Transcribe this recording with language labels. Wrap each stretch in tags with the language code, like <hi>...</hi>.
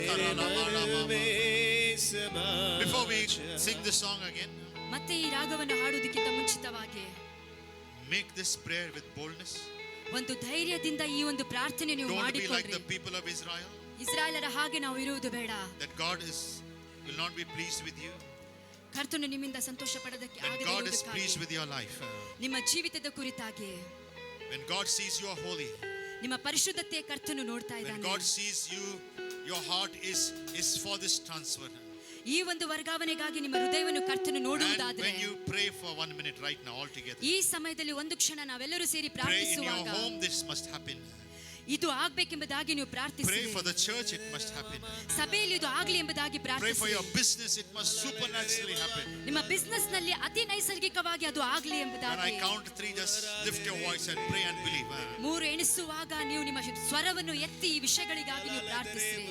<en>Before we sing this song again,</en> <kn>ಮತ್ತೆ ಈ ರಾಗವನ್ನು ಹಾಡುವುದಕ್ಕಿಂತ ಮುಂಚಿತವಾಗಿ</kn> <en>make this prayer with boldness.</en> <kn>ಒಂದು ಧೈರ್ಯದಿಂದ ಈ ಒಂದು ಪ್ರಾರ್ಥನೆ ನೀವು</kn> <en>Don't be like</en> <kn>ಮಾಡಿಕೊಳ್ಳಿ.</kn> <en>the people of Israel,</en> <kn>ಇಸ್ರಾಯೇಲರ ಹಾಗೆ ನಾವು ಇರುವುದು ಬೇಡ.</kn> <en>that God will not be pleased with you.</en> <kn>ಕರ್ತನು ನಿಮ್ಮಿಂದ ಸಂತೋಷ ಪಡೋದಕ್ಕೆ</kn> <en>When</en> <kn>ಆಗದೇ</kn> <en>God is</en> <kn>ಇರುವುದಕ್ಕಾಗಿ,</kn> <en>pleased with your life,</en> <kn>ನಿಮ್ಮ ಜೀವಿತದ ಕುರಿತಾಗಿ,</kn> <en>when God sees you are holy,</en> <kn>ನಿಮ್ಮ ಪರಿಶುದ್ಧತೆಯ ಕರ್ತನು ನೋಡ್ತಾ</kn> <en>when</en> <kn>ಇದ್ದಾನೆ.</kn> <en>God sees you, your heart is for this transfer.</en> <kn>ಈ ಒಂದು ವರ್ಗಾವಣೆಗಾಗಿ ನಿಮ್ಮ ಹೃದಯವನ್ನು ಕರ್ತನು</kn> <en>And</en> <kn>ನೋಡುವುದಾದರೆ,</kn> <en>when you pray for 1 minute right now all together,</en> <kn>ಈ ಸಮಯದಲ್ಲಿ ಒಂದು ಕ್ಷಣ ನಾವೆಲ್ಲರೂ ಸೇರಿ</kn> <en>pray in your</en> <kn>ಪ್ರಾರ್ಥಿಸುವಾಗ,</kn> <en>home, this must happen.</en> <kn>ಇದು ಆಗ್ಬೇಕೆಂಬುದಾಗಿ ನೀವು</kn> <en>Pray</en> <kn>ಪ್ರಾರ್ಥಿಸಿ.</kn> <en>for the church, it must happen.</en> <kn>ಸಭೆಯಲ್ಲಿ ಇದು ಆಗ್ಲಿ ಎಂಬುದಾಗಿ</kn> <en>Pray for</en> <kn>ಪ್ರಾರ್ಥಿಸಿ.</kn> <en>your business, it must supernaturally happen.</en> <kn>ನಿಮ್ಮ ಬಿಸ್ನೆಸ್ ನಲ್ಲಿ ಅತಿ ನೈಸರ್ಗಿಕವಾಗಿ ಅದು ಆಗ್ಲಿ</kn> <en>When I</en> <kn>ಎಂಬುದಾಗಿ.</kn> <en>count 3, just lift your voice and pray and believe.</en> <kn>3 ಎಣಿಸುವಾಗ ನೀವು ನಿಮ್ಮ ಸ್ವರವನ್ನು ಎತ್ತಿ ಈ ವಿಷಯಗಳಿಗಾಗಿ ನೀವು ಪ್ರಾರ್ಥಿಸಿ.</kn>